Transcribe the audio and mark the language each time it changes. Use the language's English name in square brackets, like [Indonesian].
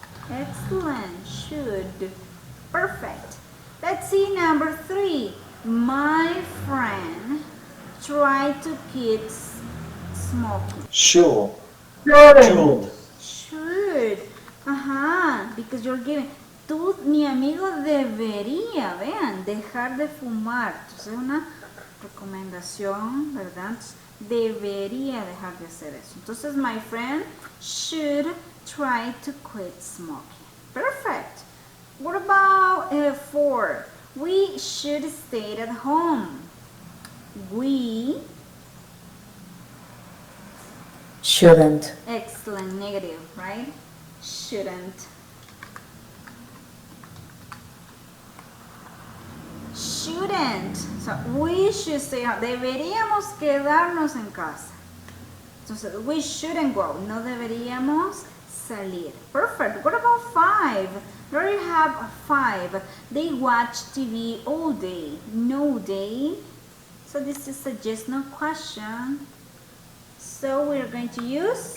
[English] Excellent, should. Perfect. Let's see number 3. My friend try to quit smoking? Should. Should. Should. Ajá, because you're giving. [Spanish] Tú, mi amigo, debería, vean, dejar de fumar. Entonces es una recomendación, ¿verdad? Entonces, debería dejar de hacer eso. Entonces, [English] my friend should try to quit smoking. Perfect. What about 4? We should stay at home. We, Shouldn't. excellent, negative, right? Shouldn't. Shouldn't. So we should stay out. [Spanish] Deberíamos quedarnos en casa. [English] Entonces, we shouldn't go. [Spanish] No deberíamos salir. [English] Perfect. What about 5? There you have 5. They watch TV all day. No day. So this is a yes no question. So we're going to use